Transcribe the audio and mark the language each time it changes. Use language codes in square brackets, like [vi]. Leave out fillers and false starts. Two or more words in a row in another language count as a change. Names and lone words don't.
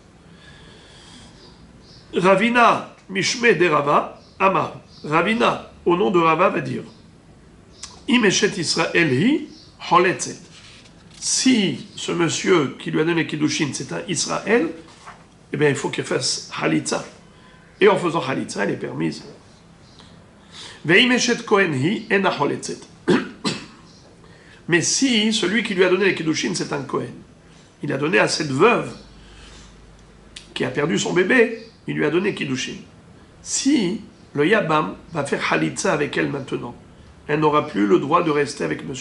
[arc] Ravina mishme de Rava, Amar. [fr] Ravina, au nom de Rava, va dire [he] Imeshet Israël hi holetzet. [fr] Si ce monsieur qui lui a donné Kiddushin, c'est un Israël, eh bien il faut qu'il fasse Khalitza. Et en faisant Khalitza, elle est permise. [he] Ve'imeshet Kohen hi ena holetzet. [fr] Mais si celui qui lui a donné les Kiddushin, c'est un Kohen, il a donné à cette veuve qui a perdu son bébé, il lui a donné Kiddushin. Si le Yabam va faire Khalitza avec elle maintenant, elle n'aura plus le droit de rester avec M.